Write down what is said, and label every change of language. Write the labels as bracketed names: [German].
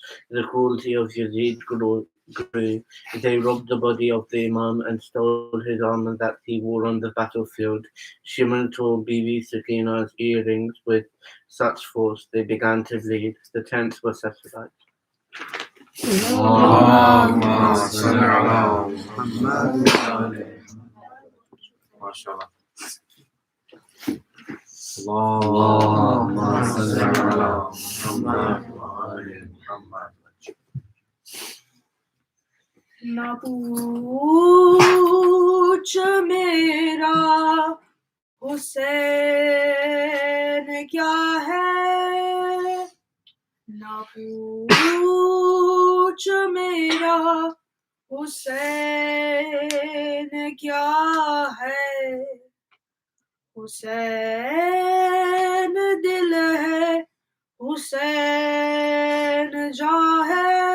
[English] The cruelty of Yazid grew. They robbed the body of the Imam and stole his armor that he wore on the battlefield. Shimon tore Bibi Sakina's earrings with such force they began to bleed. The tents were set alight. [Arabic] اللهم صل على محمد وآل محمد. ما شاء الله. اللهم صل على محمد وآل محمد. [Urdu] نہ پوچھ میرا حسین کیا ہے، نہ پوچھ میرا حسین کیا ہے، حسین دل ہے حسین جاں ہے،